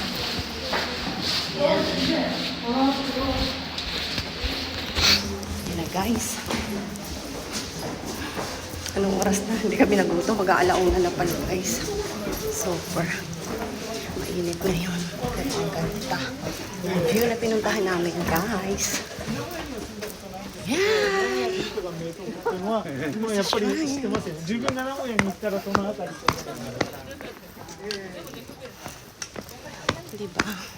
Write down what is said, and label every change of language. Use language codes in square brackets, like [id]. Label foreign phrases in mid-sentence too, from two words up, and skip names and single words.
[tl] Yan. Yan na, guys. Anong oras na? Hindi kami nagutom. Mag-aalauna na pala, guys. Super. Mainit na yun. Pero ang ganda. Yung view na pinuntahan namin, guys. Yan! [ja] もうやっぱり知ってますよ。自分が名古屋に行ったらそのあたり。 [tl] Diba?